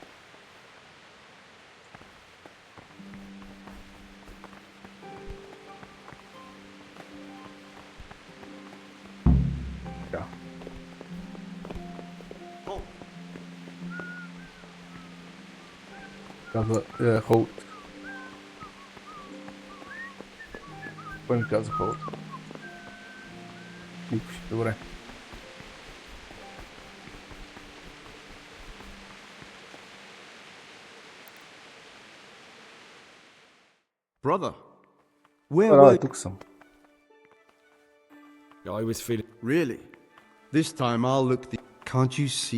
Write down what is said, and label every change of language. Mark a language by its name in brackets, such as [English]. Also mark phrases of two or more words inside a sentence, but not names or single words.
[Bulgarian] Така. Казва hold. Кой ми каза hold? Никой. Добре. [English] Brother, where were you? [Bulgarian] Тук съм. [English] I was feeling... Really? This time I'll look the... Can't you see?